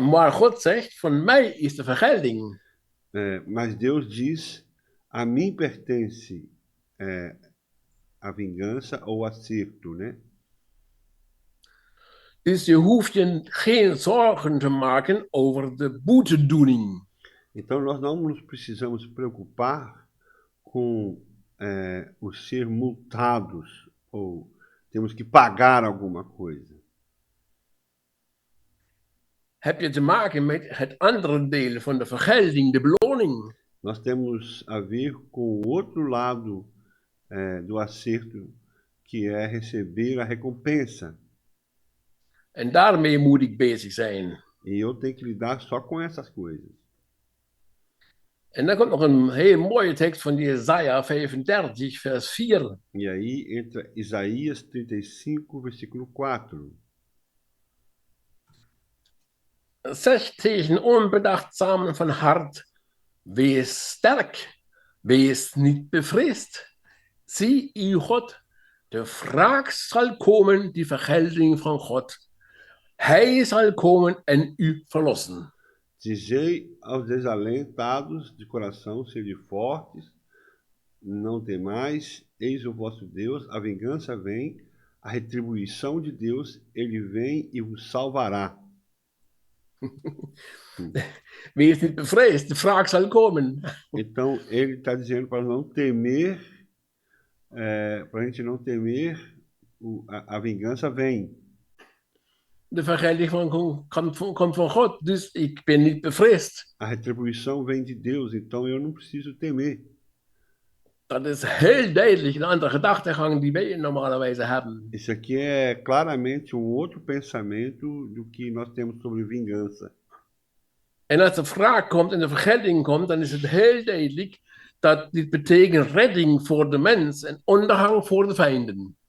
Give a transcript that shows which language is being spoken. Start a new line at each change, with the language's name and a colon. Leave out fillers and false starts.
Dutch: Maar God zegt, van mij is de vergelding.
Portuguese: Mas Deus diz, a mim pertence a vingança ou acerto, né?
Dutch: Dus je hoeft je geen zorgen te maken over de boetedoening.
Portuguese: Então nós não nos precisamos preocupar com o ser multados ou temos que pagar alguma coisa.
Dutch: Heb je te maken met het andere deel van de vergelding, de beloning.
Portuguese: Nós temos a ver com o outro lado do acerto, que é receber a recompensa.
Dutch: En daarmee moet ik bezig zijn.
Portuguese: E eu tenho que lidar só com essas coisas.
Dutch: En dan komt nog een heel mooie tekst van Jesaja 35, vers 4.
Portuguese: E aí entra Isaías 35, versículo 4.
Dutch: Zeg tegen onbedachtzamen van hart, wees sterk, wees niet bevreesd. Zie uw God, de wraak zal komen, die vergelding van God. Hij zal komen en u verlossen.
Portuguese: Dizei aos desalentados de coração, sede fortes, não temais, eis o vosso Deus, a vingança vem, a retribuição de Deus, ele vem e vos salvará.
Dutch: Wees niet bevreesd, de wraak zal komen.
Portuguese: Então, ele está dizendo para não temer, para a gente não temer, a vingança vem.
Dutch: De vergelding komt van God, dus ik ben niet bevreesd.
Portuguese: A retribuição vem de Deus, então eu não preciso temer.
Dutch: Dat is heel duidelijk een andere gedachtegang die wij normalerwijze hebben.
Portuguese: Isso aqui é claramente outro pensamento do que nós temos sobre vingança.
Dutch: En als de wraak komt en de vergelding komt, dan is het heel duidelijk dat dit betekent redding voor de mens en ondergang voor de vijanden.